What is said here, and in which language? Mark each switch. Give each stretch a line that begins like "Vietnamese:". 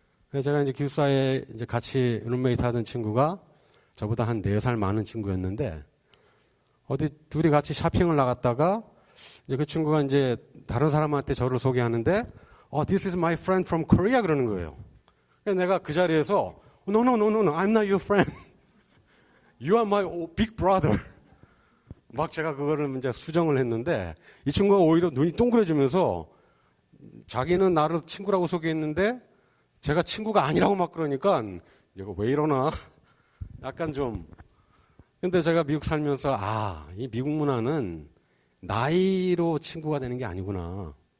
Korean: 그래서 제가 이제 기숙사에 이제 같이 룸메이트 하던 친구가 저보다 한 4살 많은 친구였는데, 어디 둘이 같이 쇼핑을 나갔다가 이제 그 친구가 이제 다른 사람한테 저를 소개하는데,
English: this is my friend from Korea
Korean: 그러는 거예요. 그래서 내가 그 자리에서
English: no, I'm not your friend. You are my big brother.
Korean: 막 제가 그거를 이제 수정을 했는데, 이 친구가 오히려 눈이 동그래지면서 자기는 나를 친구라고 소개했는데 제가 친구가 아니라고 막 그러니까 이거 왜 이러나 약간 좀. 근데 제가 미국 살면서 이 미국 문화는 나이로 친구가 되는 게 아니구나.